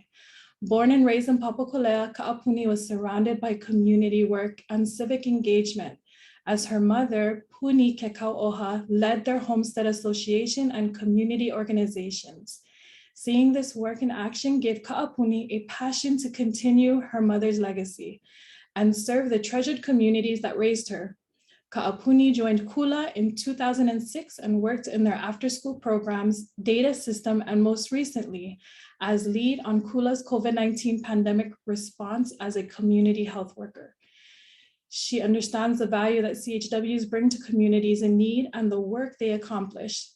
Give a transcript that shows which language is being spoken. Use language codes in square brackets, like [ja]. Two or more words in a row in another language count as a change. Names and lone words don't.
[en] Born and raised in Papakolea, Kaʻapuni was surrounded by community work and civic engagement, as her mother, Puni Kekau'oha, led their homestead association and community organizations. Seeing this work in action gave Kaʻapuni a passion to continue her mother's legacy and serve the treasured communities that raised her. Kaʻapuni joined Kula in 2006 and worked in their after-school programs, data system, and most recently as lead on Kula's COVID-19 pandemic response as a community health worker. She understands the value that CHWs bring to communities in need and the work they accomplish.